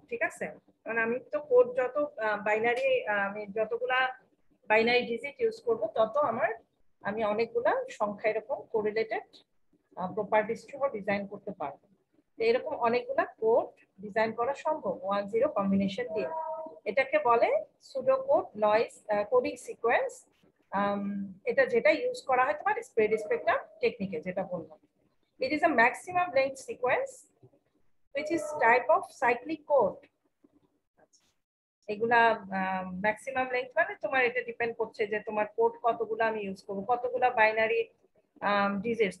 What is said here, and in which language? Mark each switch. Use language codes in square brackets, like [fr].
[bn] ঠিক আছে, কারণ আমি তো কোড যত বাইনারি, আমি যতগুলা বাইনারি ডিজিট ইউজ করব তত আমি অনেকগুলা সংখ্যা এরকম কোরিলেটেড প্রপার্টিজ সহ ডিজাইন করতে পারবো। তো এরকম অনেকগুলা কোড ডিজাইন করা সম্ভব 1-0 কম্বিনেশন দিয়ে। এটাকে বলে pseudo code noise coding sequence. এটা যেটা ইউজ করা হয় তোমার স্প্রেড স্পেকট্রাম টেকনিকে, যেটা বললাম। [en] It is a maximum length sequence which is type of cyclic code. [bn] এগুলা ম্যাক্সিমাম লেন্থ মানে তোমার এটা ডিপেন্ড করছে যে তোমার কোড কতগুলো আমি ইউজ করব, কতগুলো বাইনারি ডিজিটস।